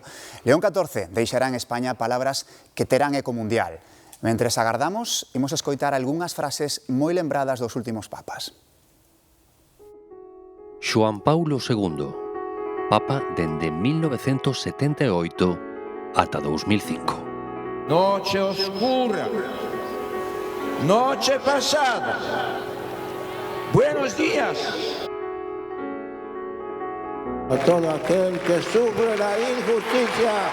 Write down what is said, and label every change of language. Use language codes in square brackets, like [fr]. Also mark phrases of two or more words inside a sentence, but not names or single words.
[gl] León XIV deixará en España palabras que terán eco mundial. Mentres agardamos, imos escoitar algunhas frases moi lembradas dos últimos papas. Xoán Paulo II, Papa dende 1978 ata 2005. [es] Noche oscura, noche pasada, buenos días a todo aquel que sufre la injusticia.